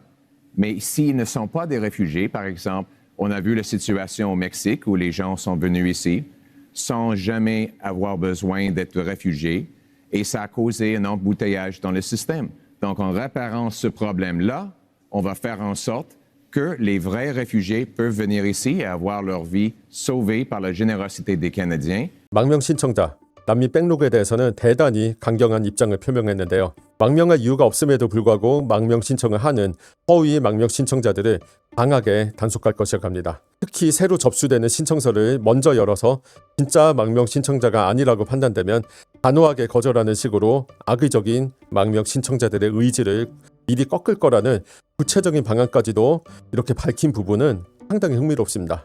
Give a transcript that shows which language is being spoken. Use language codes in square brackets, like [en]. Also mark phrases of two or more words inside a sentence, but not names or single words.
[fr] Mais s'ils ne sont pas des réfugiés, par exemple, on a vu la situation au Mexique où les gens sont venus ici sans jamais avoir besoin d'être réfugiés et ça a causé un embouteillage dans le système. Donc, en réparant ce problème-là, on va faire en sorte que les vrais réfugiés peuvent venir ici et avoir leur vie sauvée par la générosité des Canadiens. [ko] 망명 신청자, 난민 백로그에 대해서는 대단히 강경한 입장을 표명했는데요. 망명할 이유가 없음에도 불구하고 망명 신청을 하는 허위 망명 신청자들을 강하게 단속할 것이라고 합니다. 특히 새로 접수되는 신청서를 먼저 열어서 진짜 망명 신청자가 아니라고 판단되면 단호하게 거절하는 식으로 악의적인 망명 신청자들의 의지를 미리 꺾을 거라는 구체적인 방안까지도 이렇게 밝힌 부분은 상당히 흥미롭습니다.